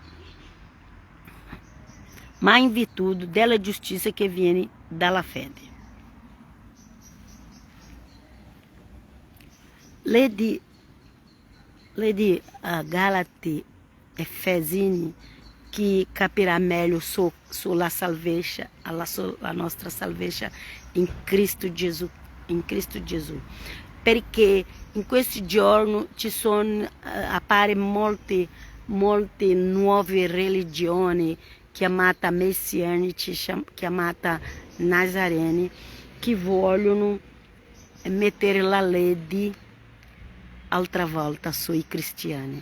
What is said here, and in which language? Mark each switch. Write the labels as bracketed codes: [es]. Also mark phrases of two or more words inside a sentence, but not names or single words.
[it] Ma in virtù della giustizia che viene dalla fede. Ledi Galati, Efesini, que capirá melhor sulla salvezza, a nostra salvezza in Cristo Gesù, perché in questi giorni ci sono appare molte nuove religioni chiamate messianiche, chiamate nazarene, che vogliono mettere la legge altra volta sui cristiani.